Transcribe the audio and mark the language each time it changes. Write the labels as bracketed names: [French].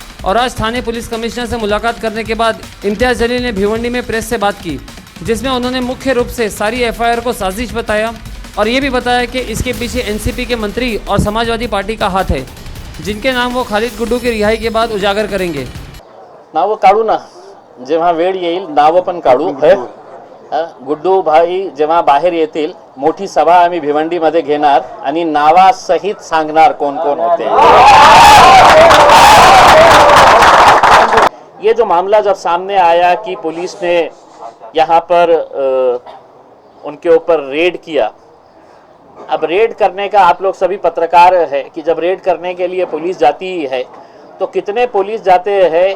[Hindi] और आज थाने police commissioner से मुलाकात करने के बाद इम्तियाज़ जलील ने भिवंडी में प्रेस से बात की, जिसमें उन्होंने मुख्य रूप से सारी एफआईआर को साजिश बताया और ये भी बताया कि इसके पीछे एनसीपी के मंत्री और समाजवादी पार्टी का हाथ है, जिनके नाम वो खालिद गुड्डू की रिहाई के बाद उजागर करेंगे। [Marathi] नाव काढू ना, जेव्हा वेळ येईल नाव पण काढू. गुड्डू भाई जेव्हा बाहेर येतील मोठी सभा आम्ही भिवंडीमध्ये घेणार आणि नावासहित सांगणार कोण कोण होते. [Hindi] ये जो मामला जब सामने आया कि पुलिस ने यहाँ पर उनके ऊपर रेड किया, अब रेड करने का आप लोग सभी पत्रकार है कि जब रेड करने के लिए पुलिस जाती है तो कितने पुलिस जाते हैं.